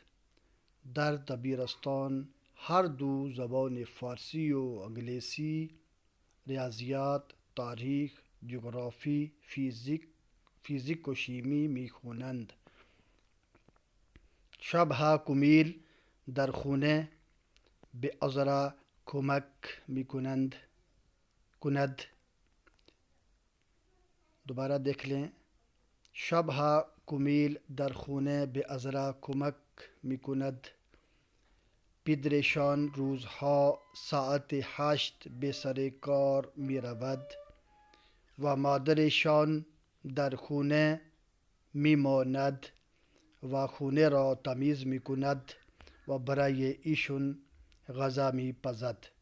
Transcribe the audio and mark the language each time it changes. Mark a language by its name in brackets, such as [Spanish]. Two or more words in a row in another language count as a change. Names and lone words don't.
[Persian] در دبیرستان هر دو زبان فارسی و انگلیسی، ریاضیات، تاریخ، جغرافی، فیزیک و شیمی میخوانند. شبها کمیل در خانه به عذرا کمک میکند. [Urdu] دوبارہ دیکھ لیں۔ [Persian] شبها کمیل در خانه به عذرا کمک میکند. پدرشان روزها ساعت 8 به سر کار می رود و مادرشان در خانه می ماند و خانه را تمیز می کند و برای ایشون غذا می پزد.